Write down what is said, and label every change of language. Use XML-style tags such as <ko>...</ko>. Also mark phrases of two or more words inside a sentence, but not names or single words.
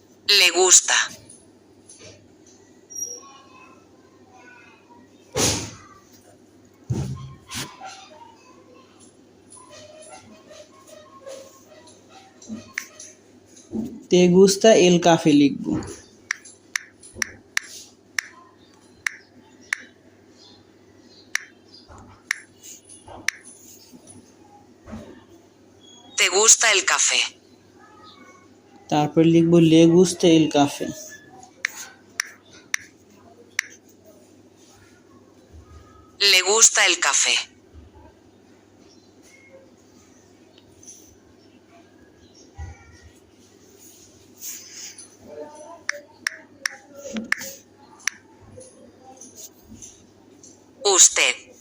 <es>Le gusta. te gusta el café লিখবো। ¿Te gusta el café?</es> <bn>তারপর লিখবো</bn> <es>le gusta el café. Le gusta el café. Usted.</es>